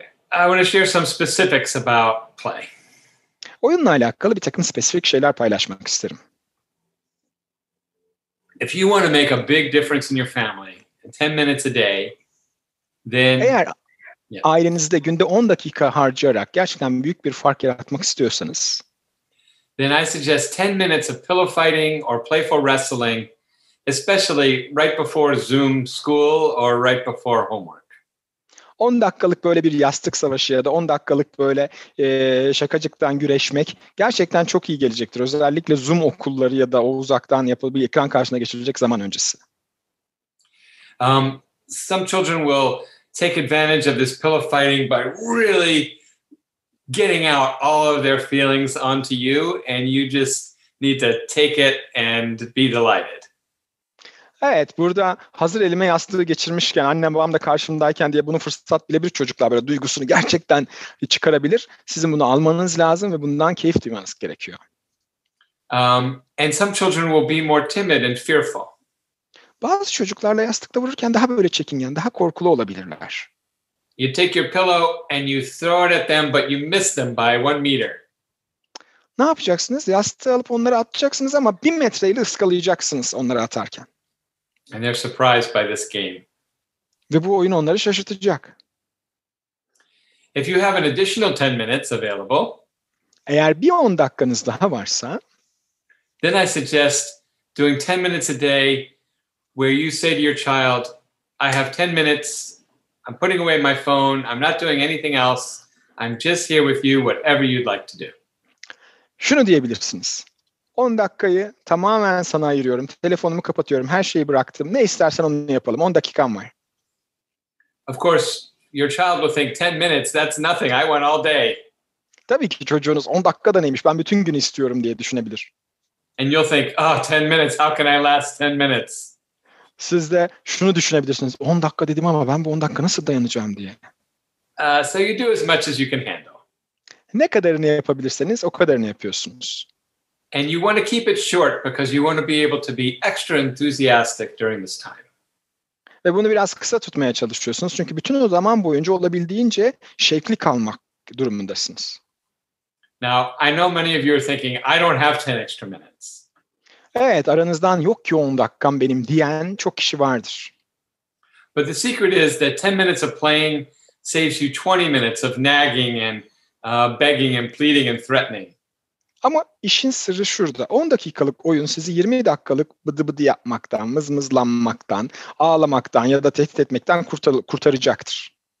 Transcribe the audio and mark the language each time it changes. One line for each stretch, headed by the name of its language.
English: I want to share some specifics about play.
Turkish: Oyunla alakalı bir takım spesifik şeyler paylaşmak isterim.
English: If you want to make a big difference in your family, 10 minutes a day, then
Turkish: eğer ailenizde günde 10 dakika harcayarak gerçekten büyük bir fark yaratmak istiyorsanız,
English: then I suggest 10 minutes of pillow fighting or playful wrestling, especially right before Zoom school or right before homework.
Turkish: 10 dakikalık böyle bir yastık savaşı ya da 10 dakikalık böyle şakacıktan güreşmek gerçekten çok iyi gelecektir. Özellikle Zoom okulları ya da o uzaktan yapılan bir ekran karşısına geçirecek zaman öncesi.
English: Some children will take advantage of this pillow fighting by really getting out all of their feelings onto you, and you just need to take it and be delighted.
Turkish: Evet, burada hazır elime yastığı geçirmişken, annem babam da karşımdayken diye bunu fırsat bilebilir çocuklar, böyle duygusunu gerçekten çıkarabilir. Sizin bunu almanız lazım ve bundan keyif duymanız gerekiyor.
English: And some children will be more timid and fearful.
Turkish: Bazı çocuklarla yastıkla vururken daha böyle çekingen, daha korkulu olabilirler.
English: You take your pillow and you throw it at them, but you miss them by 1 meter.
Turkish: Ne yapacaksınız? Yastığı alıp onları atacaksınız ama 1 metreyle ıskalayacaksınız onları atarken.
English: And they're surprised by this game.
Turkish: Ve bu oyun onları şaşırtacak.
English: If you have an additional 10 minutes available,
Turkish: Eğer bir 10 dakikanız daha varsa,
English: then I suggest doing 10 minutes a day where you say to your child, I have 10 minutes, I'm putting away my phone, I'm not doing anything else, I'm just here with you, whatever you'd like to do.
Turkish: şunu diyebilirsiniz. 10 dakikayı tamamen sana ayırıyorum. Telefonumu kapatıyorum. Her şeyi bıraktım. Ne istersen onu yapalım. 10 dakikam var.
English: Of course, your child will think 10 minutes, that's nothing, I want all day.
Turkish: Tabii ki çocuğunuz 10 dakikada neymiş, ben bütün gün istiyorum diye düşünebilir.
English: And you'll think, oh, 10 minutes, how can I last 10 minutes?
Turkish: Siz de şunu düşünebilirsiniz. 10 dakika dedim ama ben bu 10 dakika nasıl dayanacağım diye.
English: So you do as much as you can handle.
Turkish: Ne kadarını yapabilirseniz o kadarını yapıyorsunuz.
English: And you want to keep it short because you want to be able to be extra enthusiastic during this time.
Turkish: Ve bunu biraz kısa tutmaya çalışıyorsunuz. Çünkü bütün o zaman boyunca olabildiğince şevkli kalmak durumundasınız.
English: Now, I know many of you are thinking, I don't have 10 extra minutes.
Turkish: Evet, aranızdan yok ki 10 dakikam benim diyen çok kişi vardır.
English: But the secret is that 10 minutes of playing saves you 20 minutes of nagging and begging and pleading and threatening.
Turkish: Ama işin sırrı şurada. 10 dakikalık oyun sizi 20 dakikalık bıdı bıdı yapmaktan, mızmızlanmaktan, ağlamaktan ya da tehdit etmekten kurtaracaktır.